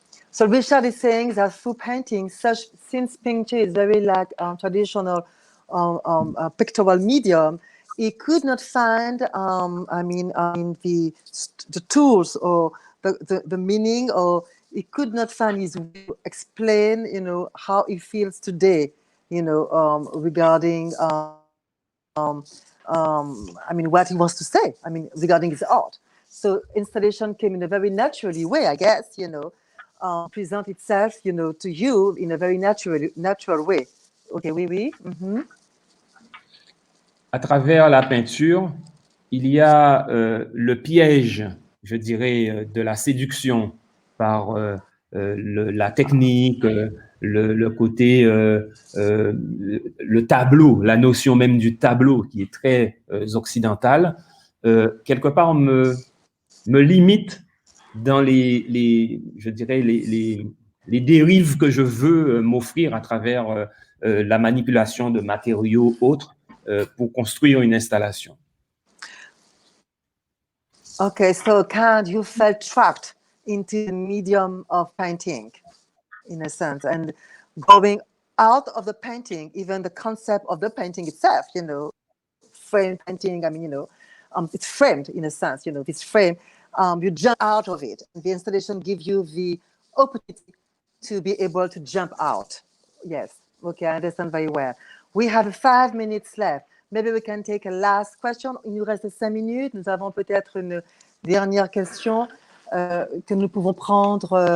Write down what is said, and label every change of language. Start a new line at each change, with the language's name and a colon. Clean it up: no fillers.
English: So Richard is saying that through painting, since painting is very like traditional pictorial medium, he could not find, the tools or the meaning, or he could not find his way to explain, how he feels today, regarding, what he wants to say, regarding his art. So installation came in a very naturally way, I guess, present itself, to you in a very natural way. Okay, oui. Mm-hmm.
French: À travers la peinture, il y a le piège, je dirais, de la séduction par la technique, le côté, le tableau, la notion même du tableau qui est très occidentale, quelque part me limite dans je dirais, les dérives que je veux m'offrir à travers la manipulation de matériaux autres pour construire une installation.
English: Okay, so you felt trapped into the medium of painting, in a sense, and going out of the painting, even the concept of the painting itself, frame painting, it's framed in a sense, it's framed, you jump out of it. The installation gives you the opportunity to be able to jump out. Yes, okay, I understand very well. We have 5 minutes left. Maybe we can take a last question.
French: Il nous reste 5 minutes. Nous avons peut-être une dernière question que nous pouvons prendre.